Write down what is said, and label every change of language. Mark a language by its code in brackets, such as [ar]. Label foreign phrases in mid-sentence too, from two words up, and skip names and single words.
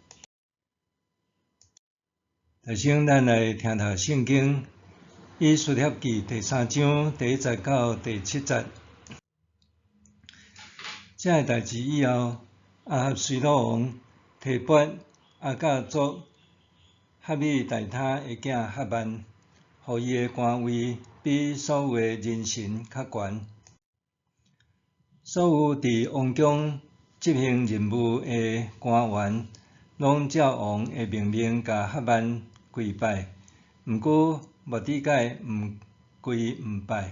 [nan] 首先，咱来听读圣经《以斯帖记》第3章第1节到第7节。这个代志以后，亚哈随鲁王提拔亚甲族哈米大他的囝哈曼，予伊的官位比所有的人臣较悬。所有伫王宫执行任务的官员，拢照王的命令甲哈曼跪拜，毋过末底改毋跪毋拜。